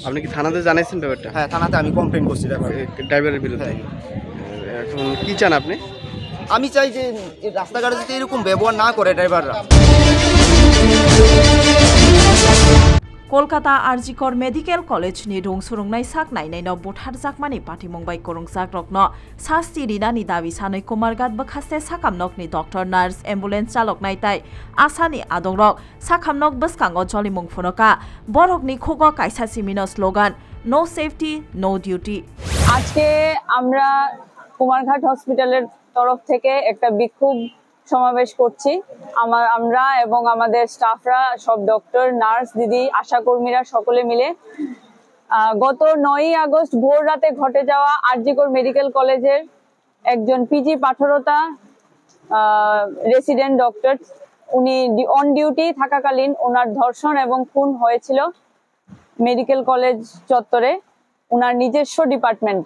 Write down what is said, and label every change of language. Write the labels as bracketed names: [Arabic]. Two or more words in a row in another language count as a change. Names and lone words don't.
[Bangla] আপনি কি থানাতে জানাইছেন ব্যাপারটা? হ্যাঁ, থানাতে আমি কমপ্লেন করছি ড্রাইভারের বিরুদ্ধে। এখন কি চান আপনি? আমি চাই যে রাস্তাঘাটে যাতে এরকম ব্যবহার না করে ড্রাইভাররা। [Kok Borok] কলকাতা আরজিকর মেডিকেল কলেজनि रुं सुरुंनाय साक नायनायनो बुथारजाकमानि पाठिमुंबाय करंजाक रकनो सास्ति रिनानि दाबि सानै कुमारघाट बखास्ते साकामनकनि डक्टर नार्स एम्बुलेन्स चालक नायताय आसानि आदंरक साकामनक बसकांगो जलिमुं फुनका बरकनि खुगो कायसा सिमिनो स्लोगान [English] no safety no duty. [Bangla] আজকে আমরা কুমারঘাট হসপিটালের তরফ থেকে একটা বিক্ষোভ সমাবেশ করছি। আমরা এবং আমাদের স্টাফরা, সব ডক্টর, নার্স, দিদি, আশাকর্মীরা সকলে মিলে গত 9ই আগস্ট ভোর রাতে ঘটে যাওয়া আরজিকর মেডিকেল কলেজের একজন পিজি পাঠরতা রেসিডেন্ট ডক্টর, উনি [English] on duty [Bangla] থাকাকালীন ওনার ধর্ষণ এবং খুন হয়েছিল মেডিকেল কলেজ চত্বরে, ওনার নিজস্ব ডিপার্টমেন্টে।